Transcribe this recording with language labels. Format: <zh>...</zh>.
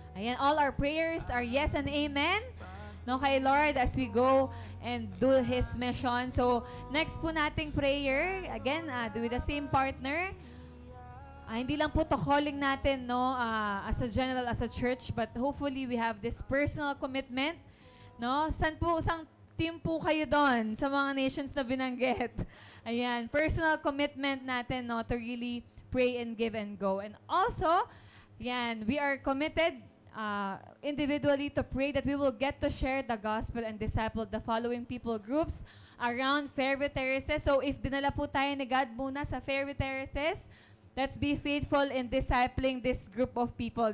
<en>Ayan, all our prayers are yes and amen.</en> <tl>No, kay</tl> <en>Lord as we go and do His mission. So, next</en> <tl>po nating</tl> <en>prayer, again, with the same partner.</en> <tl>Hindi lang po to</tl> <en>calling</en> <tl>natin,</tl> <en>no, as a general, as a church, but hopefully we have this personal commitment, no?</en> <tl>Sang team po kayo doon sa mga nations na binanggit?</tl> <en>Ayan, personal commitment</en> <tl>natin,</tl> <en>no, to really pray and give and go. And also, yan, we are committed individually to pray that we will get to share the gospel and disciple the following people groups around Fairview Terraces. So if</en> <tl>dinala po tayo ni</tl> <en>God</en> <tl>muna sa</tl> <en>Fairview Terraces, let's be faithful in discipling this group of people.</en>